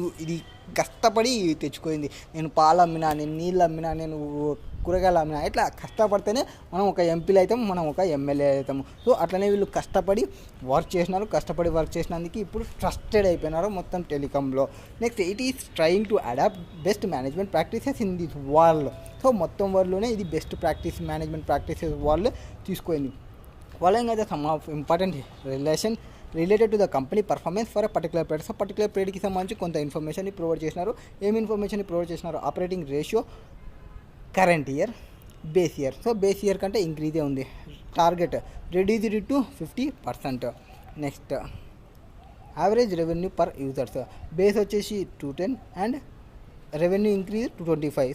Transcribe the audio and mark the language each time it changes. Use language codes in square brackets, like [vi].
[te] ఇది కష్టపడి తెచ్చుకోయింది. నేను పాలు అమ్మినా, నేను నీళ్ళు అమ్మినా, నేను కూరగాయలు అమ్మినా, ఇట్లా కష్టపడితేనే మనం ఒక ఎంపీలు అవుతాం, మనం ఒక ఎమ్మెల్యే అవుతాము. సో అట్లనే వీళ్ళు కష్టపడి వర్క్ చేసినందుకు ఇప్పుడు ట్రస్టెడ్ అయిపోయినారు మొత్తం టెలికాంలో. [en] Next it is trying to adapt best management practices in this world. [te] So మొత్తం వరల్డ్లోనే ఇది బెస్ట్ మేనేజ్మెంట్ ప్రాక్టీసెస్ వాళ్ళు తీసుకుంది. [en] Following are the some of important relation related to the company performance for a particular period. [te] So particular పీరియడ్కి సంబంధించి కొంత information provide చేసినారు. ఏమి information provide చేసినారు? Operating ratio current year, base year. So base year కంటే ఇంక్రీజే ఉంది. [en] Target reduced to 50%. Next average revenue per users. Base వచ్చేసి 210 and revenue increase 225.